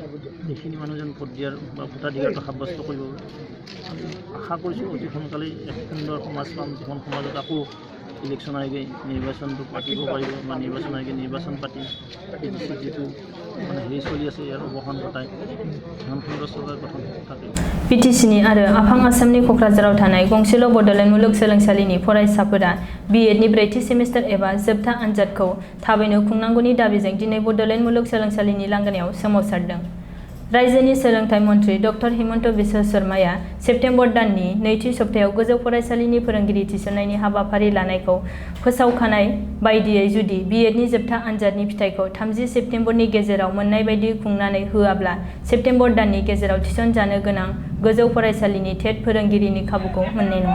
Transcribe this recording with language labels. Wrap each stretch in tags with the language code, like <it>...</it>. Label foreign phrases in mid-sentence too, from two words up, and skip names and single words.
<as>এইখিনি মানুহ যেন ভোট দিয়াৰ বা ভোটাধিকাৰটো সাব্যস্ত কৰিব পাৰে। আমি আশা কৰিছোঁ অতি সোনকালেই এক সুন্দৰ সমাজ পাম, যিখন সমাজত আকৌ ইলেকশ্যন আয়োগে নিৰ্বাচনটো পাতিব পাৰিব বা নিৰ্বাচন আয়োগে নিৰ্বাচন পাতি যিটো মানে হেৰি চলি আছে ইয়াৰ অৱসান ঘটাই এখন সুন্দৰ চৰকাৰ গঠন থাকে।</as> <brx>बिटिसिनि आरो आफां आसामनि क'क्राझाराव थानाय गंसेल' बड'ल मुलुगसोलोंसालिनि फरायसाफोरा BEdनि 4थि सेमिस्टार एबा जोबथा आनजादखौ थाबैनो खुंनांगौनि दाबिजों दिनै बड'ल मुलुगसोलोंसालिनि लांगोनायाव सोमावसारदों। रायजोनि सोलोंथाइ मन्थ्रि डक्टर हिमन्त बिश्व शर्माया सेप्तेम्बर दाननि नैथि सप्तायाव गोजौ फरायसालिनि फोरोंगिरि थिसननायनि हाबाफारि लानायखौ फोसावखानाय बायदियै जुदि BEdनि जोबथा आनजादनि फिथाइखौ 30 सेप्तेम्बरनि गेजेराव मोननाय बायदि खुंनानै होआब्ला सेप्तेम्बर दाननि गेजेराव थिसनजानो गोनां गोजौ फरायसालिनि टेट फोरोंगिरिनि खाबुखौ मोननाय नङा।</brx>